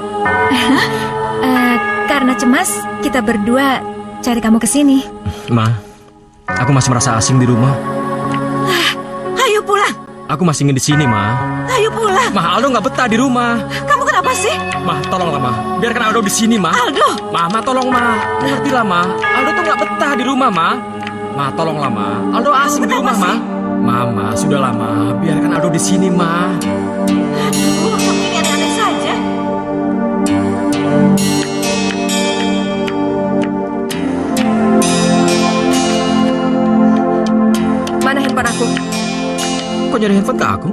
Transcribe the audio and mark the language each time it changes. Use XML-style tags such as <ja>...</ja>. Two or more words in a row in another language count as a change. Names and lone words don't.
<id>Karena cemas, kita berdua cari kamu ke sini. Ma, aku masih merasa asing di rumah. Ayo pulang, Aku masih ingin di sini, Ma. ayo pulang. Ma, Aldo nggak betah di rumah. Kamu kenapa sih? Ma, tolonglah, Ma. Biarkan Aldo di sini, Ma. Aldo! Ma, tolong, Ma. Mengertilah, Ma. Aldo tuh nggak betah di rumah, Ma. Ma, tolonglah, Ma. Aldo asing di rumah, Ma. Ma, sudahlah, Ma. Biarkan Aldo di sini, Ma. Aduh, kamu ini aneh-aneh saja. Mana handphone aku? Kok nyari handphone ke aku?</id>